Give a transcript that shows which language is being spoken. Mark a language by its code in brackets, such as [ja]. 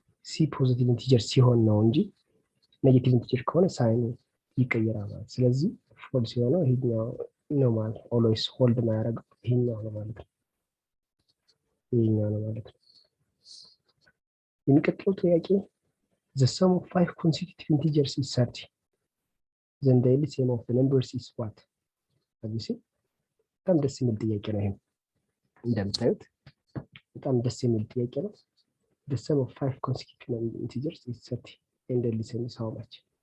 [am] C positive integer ሲሆን ነው እንጂ ኔጌቲቭ ኢንቲጀር ከሆነ ሳይኑ ይቀየራል ማለት። ስለዚህ ፎልስ ሲሆነው ይሄኛው ነው ማለት ኦልዌይስ ሆልድ ማያደርገው ይሄኛው ነው ማለት ነው። የሚቀጥለው ጥያቄ [en] the sum of 5 consecutive integers is 30. Then the LCM of the numbers is what? [am] አዲስ በጣም ደስ የሚል ጥያቄ ነው። ይሄም እንደምታዩት በጣም ደስ የሚል ጥያቄ ነው። [en] The sum of 5 consecutive integers is 30 and the LCM is how much?